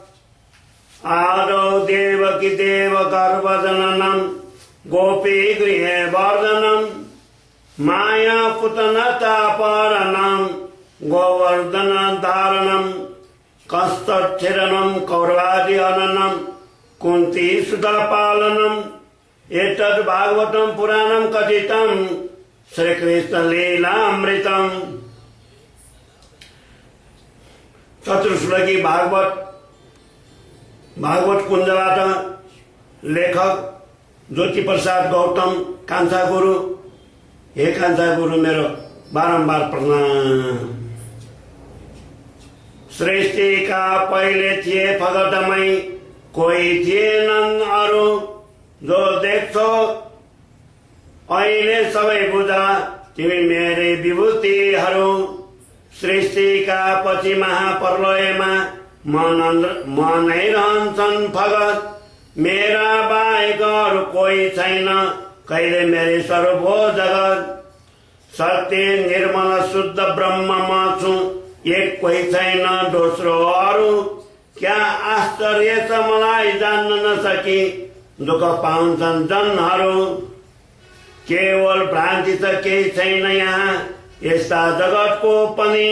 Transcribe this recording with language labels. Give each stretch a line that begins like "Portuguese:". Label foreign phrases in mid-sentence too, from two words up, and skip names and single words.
Sanskrit: आदौ देवकी देव गर्भजननम गोपी गृहे वर्धनम माया पुतनतापहरणं गोवर्धन धारणं कस्तच्छिरणं कौरवादि हननं कुंती सुता पालनम् एतद् भागवतं पुराणं कथितं श्री कृष्ण लीलामृतम्।
Nepali: चतुर्श्लोकी भागवत कुंजबाट लेखक ज्योति प्रसाद गौतम कान्छा गुरु। हे कान्छा गुरु मेरो बारंबार प्रणाम। सृष्टि का पहले थिए फगटमै कोही थिएनन् अरू, जो देख्छौ अहिले सबै बुझा तिमी मेरै विभूतिहरू। सृष्टि का पछि महाप्रलयमा मनै रहन्छन् फगत, मेरा बाहेक अरू कोही छैन कहिले मेरे स्वरूप हो जगत। सत्य निर्मल शुद्ध ब्रह्म म छु, एक कोही छैन दोस्रो अरू। क्या आश्चर्य छ मलाई जान्न नसकी दुःख पाउँछन् जनहरू। केवल भ्रान्ति त केही छैन यहाँ यस्ता जगतको पनि।